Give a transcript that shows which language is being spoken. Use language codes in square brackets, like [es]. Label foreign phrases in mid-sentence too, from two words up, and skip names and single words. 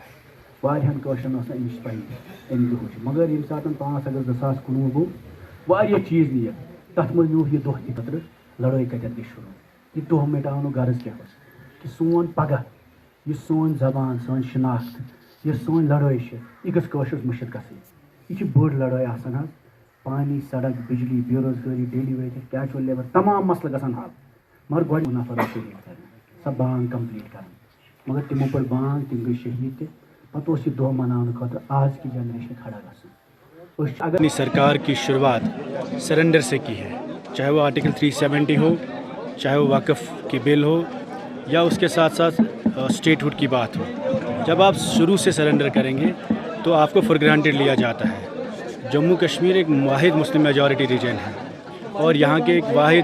[ks] واریاہن کٲشرٮ۪ن ٲس نہٕ اَمِچ پَیی اَمہِ دۄہٕچ مگر ییٚمہِ ساتہٕ 5 اگست 2019 گوٚو واریاہ چیٖز نِیَکھ تَتھ منٛز نیوٗکھ یہِ دۄہ تہِ خٲطرٕ لڑٲے کَتٮ۪تھ گژھِ شروٗع یہِ دۄہ مِٹاونُک غرض کیٛاہ اوس کہِ سون پگاہ یُس سٲنۍ زبان سٲنۍ شناخت یۄس سٲنۍ لڑٲے چھِ یہِ گٔژھ کٲشرِس مٔشِد گژھٕنۍ یہِ چھِ بٔڑ لڑٲے آسان حظ پانی سڑک بجلی بے روزگاری [en] daily wagers casual labour [ks] تمام مسلہٕ گژھن حل مگر گۄڈٕ نفر شہیٖد کرنہٕ سۄ بانگ کمپلیٖٹ کرٕنۍ مگر تِمو پٔر بانگ تِم گٔے شہیٖد تہِ پتہٕ اوس یہِ دۄہ مناونہٕ خٲطرٕ آز کی جنریشن کھڑا گژھُن [ur] اپنی سرکار کی شروعات سرنڈر سے کی ہے چاہے وہ آرٹیکل 370 ہو چاہے وہ وقف کی بل ہو یا اس کے ساتھ ساتھ اسٹیٹ ہوڈ کی بات ہو جب آپ شروع سے سرنڈر کریں گے تو آپ کو [en] for granted [ur] لیا جاتا ہے جموں کشمیر ایک واحد [en] Muslim majority region [ur] ہے اور یہاں کے ایک واحد